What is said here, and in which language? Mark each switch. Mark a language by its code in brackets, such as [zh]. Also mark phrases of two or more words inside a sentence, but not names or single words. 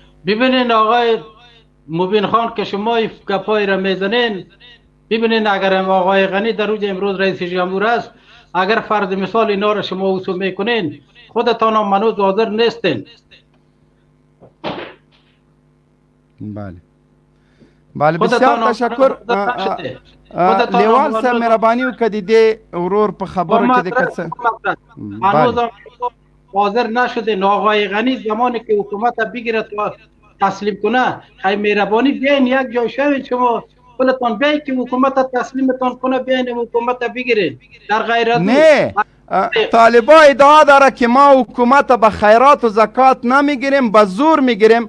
[fa] ببینین آقای مبین خان که شما گپای را میزنین، ببینین اگر آقای غنی در روز امروز رئیس جمهور است، اگر فرض مثال اینا را شما وصول میکنین، خودتان هم منوز حاضر نیستین. بله بله، بسیار تشکر. [ps] لیوال صاحب مهربانی وکړئ د ورور په خبرو کې د کڅ [fa] منوز حاضر نشدین. آقای غنی زمانی که حکومت بگیره تسلیم کنه، خیلی مهربانی بیاین یک جای شوید، شما خودتان بیاین که حکومت تسلیمتان کنه، بیاین حکومت بگیرین. در غیر از نه، طالبا ادعا داره که ما حکومت به خیرات و زکات نمیگیریم، به زور میگیریم.